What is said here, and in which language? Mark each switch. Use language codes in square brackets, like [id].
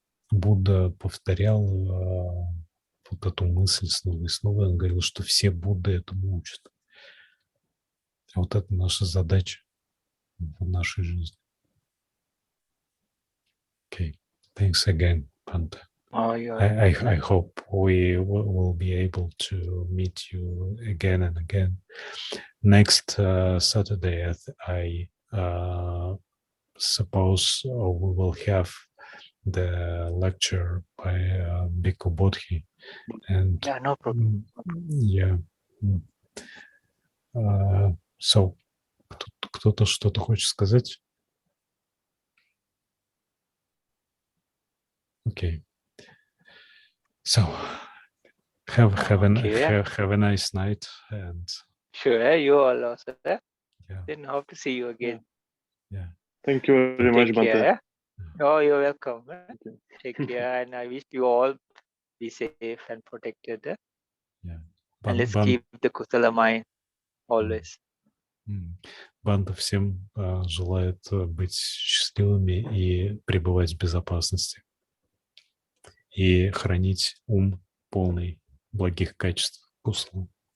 [ru] Будда повторял вот эту мысль снова и снова. Он говорил, что все Будды этому учат. Вот это наша задача в нашей жизни. [en] Okay. Thanks again, Bhante. Oh, yeah. I hope we will be able to meet you again and again. Next Saturday, I suppose we will have the lecture by Bhikkhu Bodhi. And Yeah, no problem. yeah. [ru] So, кто-то что-то хочет сказать? [en] Okay. So, have a nice night, and Sure, you all also. yeah. Then hope to see you again. Yeah. Thank you very much, Take Bhante. care. Oh, you're welcome. Take care, and I wish you all be safe and protected. Yeah. And let's keep the kusala mind always. [ru] Банда всем желает быть счастливыми и пребывать в безопасности. И хранить ум полный благих качеств кусала.